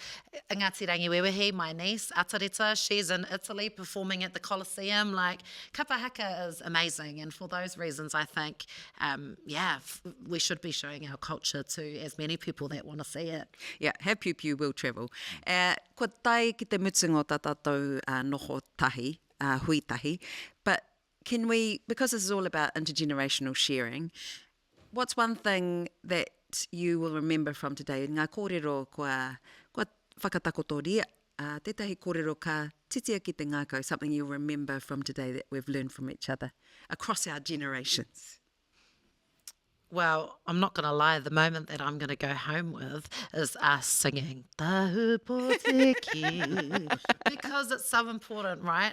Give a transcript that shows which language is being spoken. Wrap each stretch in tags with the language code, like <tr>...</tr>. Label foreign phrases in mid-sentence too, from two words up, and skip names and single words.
<en>Wehi, my niece, Atarita, she's in Italy performing at the Colosseum. Like, Kapa Haka is amazing, and for those reasons I think we should be showing our culture to as many people that want to see it. Yeah, have piu will travel.</en> <mi>Ko tai ki te mutungo tā tātou noho tahi, hui tahi,</mi> <en>but can we, because this is all about intergenerational sharing, what's one thing that you will remember from today?</en> <mi>Ngā kōrero kua whakatakotoria, tētahi kōrero ka titia ki te ngākau,</mi> <en>something you'll remember from today that we've learned from each other across our generations. Well, I'm not going to lie, the moment that I'm going to go home with is us singing Tahu Poteki, because it's so important, right?</en>